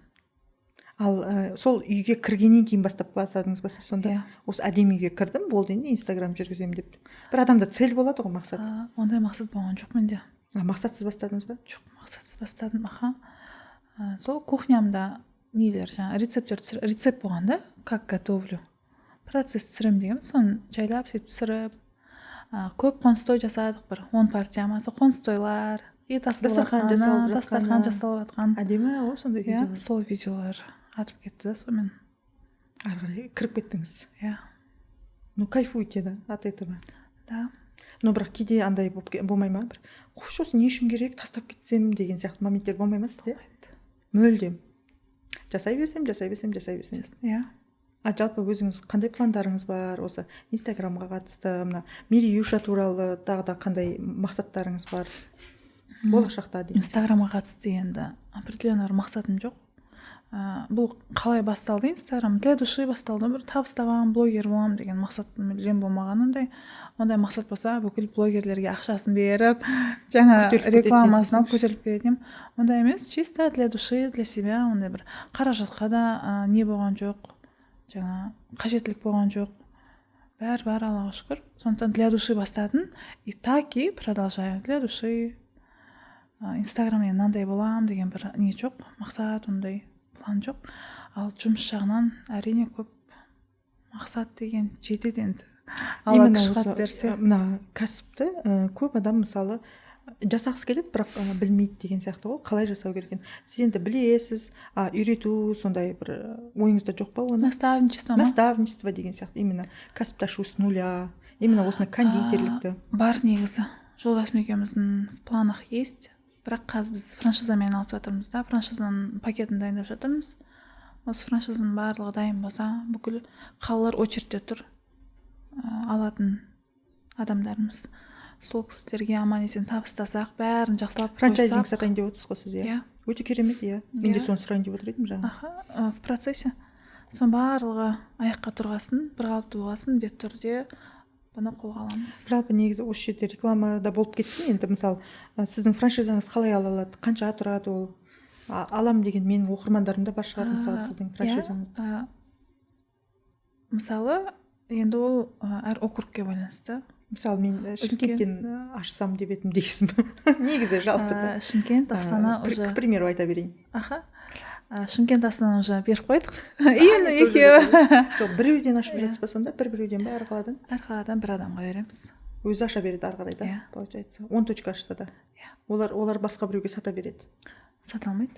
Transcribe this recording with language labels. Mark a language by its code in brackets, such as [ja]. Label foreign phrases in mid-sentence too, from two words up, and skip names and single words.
[kk] Ал сол үйге кіргеннен кейін бастап бастадыңыз ба сіз сонда? Осы әдемі үйге кірдім, болды енді инстаграм жүргіземін деп. Бір адамда цель болады ғой, мақсат. Ондай мақсат болған жоқ менде. Мақсатсыз бастадыңыз ба? Жоқ, мақсатсыз бастадым. Сол кухнямда нелер жаңа рецепт болған да, [ru] как готовлю. [kk] Процесс түсірем деген, соны жайлап сөйтіп түсіріп, көп қоныстой жасадық, бір 10 партиямасы қоныстойлар, дастархан жасалып жатқан. Әдемі ғой сондай видеолар. Сол видеолар атып кетті да сонымен. Ары қарай кіріп кеттіңіз. [ru] Ну кайфуете да от этого. Да. [kk] Но бірақ кейде андай болмай ма? Қош осы не үшін керек, тастап кетсем деген сияқты моменттер болмай ма сізде? Мүлдем. Жасай берсем. Жалпы өзіңіз қандай пландарыңыз бар? Осы инстаграмға қатысты, мына Мериюша туралы тағы да қандай мақсаттарыңыз бар? Болашақта деймін. Инстаграмға қатысты енді определенный мақсатым жоқ. бұл қалай басталды? Инстаграм [ru] для души [kk] басталды. Бір табыс табамын, блогер боламын деген мақсат мүлдем болмаған. Ондай мақсат болса бүкіл блогерлерге ақшасын беріп, жаңа рекламасын алып көтеріліп кететін. Ондай емес, [ru] чисто для души, для себя. [kk] Ондай бір қаражатқа да не болған жоқ, жаңа қажеттілік болған жоқ. Бәрі Аллаға шүкір. Сондықтан [ru] для души [kk] бастадым, [ru] и так и продолжаю. Для души. [kk] Инстаграммен мынандай боламын деген бір не жоқ, мақсат, ондай план жоқ. Ал жұмыс жағынан әрине көп мақсат деген жетеді енді. Алла күш қуат берсе. Мына кәсіпті көп адам мысалы жасағысы келеді, бірақ білмейді деген сияқты ғой, қалай жасау керек. Сіз енді білесіз, үйрету сондай бір ойыңызда жоқ па оны? Наставничество деген сияқты, именно кәсіпті ашу [ru] с нуля, [kk] именно осындай кондитерлікті. Бар негізі. Жолдасым екеуміздің [ru] в планах есть. [kk] Бірақ қазір біз франшизамен айналысып жатырмыз да, франшизаның пакетін дайындап жатырмыз. Осы франшизаның барлығы дайын болса, бүкіл қалалар очередьте тұр, алатын адамдарымыз. Сол кісілерге аман есен табыстасақ, бәрін жақсылап қойсақ. Франчайзинг сатайын деп отырсыз ғой сіз, иә? Өте керемет, иә. Мен де соны сұрайын деп отыр едім жаңа. [ru] В процессе. [kk] Соның барлығы аяққа тұрғасын, бір қалыпты болғасын, міндетті түрде бұны қолға аламыз. Жалпы негізі осы жерде рекламада болып кетсін, енді мысалы сіздің франшизаңыз қалай ала алады, қанша тұрады ол? Алам деген менің оқырмандарым да бар шығар, мысалы сіздің франшизаңызды. Мысалы, енді ол әр округке байланысты. Мысалы мен Шымкенттен ашсам деп едім дейсің бе? Негізі жалпы. Шымкент, Астана уже. [ru] К примеру [kk] айта берейін. Шымкент, Астана уже беріп қойдық. Именно екеуі. Жоқ, біреуден ашып жатсыз ба сонда? Біреуден ба, әр қаладан? Әр қаладан бір адамға береміз. Өзі аша береді ары қарай да, получается. 10 точка ашса да. Олар басқа біреуге сата береді. Сата алмайды.